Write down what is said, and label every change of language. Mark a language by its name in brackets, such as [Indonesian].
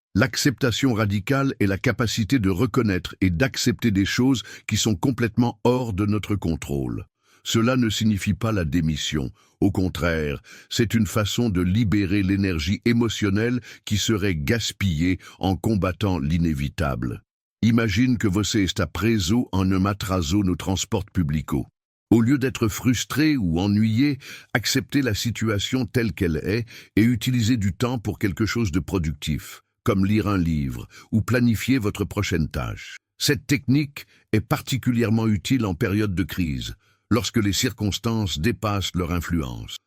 [French] L'acceptation radicale est la capacité de reconnaître et d'accepter des choses qui sont complètement hors de notre contrôle. Cela ne signifie pas la démission. Au contraire, c'est une façon de libérer l'énergie émotionnelle qui serait gaspillée en combattant l'inévitable. [Portuguese] Imagine que você está preso en un atraso no transporte publico. [French] Au lieu d'être frustré ou ennuyé, acceptez la situation telle qu'elle est et utilisez du temps pour quelque chose de productif, comme lire un livre ou planifier votre prochaine tâche. Cette technique est particulièrement utile en période de crise, lorsque les circonstances dépassent leur influence.